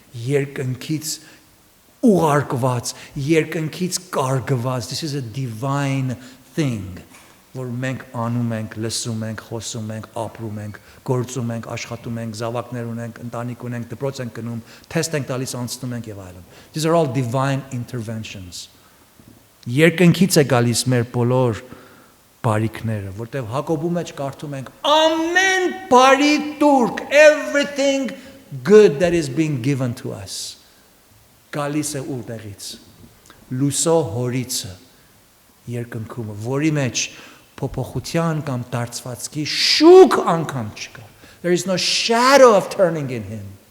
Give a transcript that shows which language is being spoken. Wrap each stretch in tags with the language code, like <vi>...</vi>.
<hy>Երկնքից ուղարկված, երկնքից կարգված.</hy> <en>This is a divine thing.</en> <hy>Որ մենք անում ենք, լսում ենք, խոսում ենք, ապրում ենք, գործում ենք, աշխատում ենք, զավակներ ունենք, ընտանիք ունենք, դպրոց ենք գնում, թեստ ենք տալիս, անցնում ենք եւ այլն.</hy> <en>These are all divine interventions.</en> <hy>Երկնքից է գալիս մեր բոլոր բարիքները, որտեղ Հակոբու մեջ կարդում ենք ամեն բարի տուրք,</hy> <en>everything good that is being given to us.</en> <hy>Գալիս է ուրտեղից։ Լուսո հորիցը երկնքում, որի մեջ փոփոխության կամ դարձվածքի շուք անգամ չկա.</hy> <en>There is no shadow of turning in him.</en>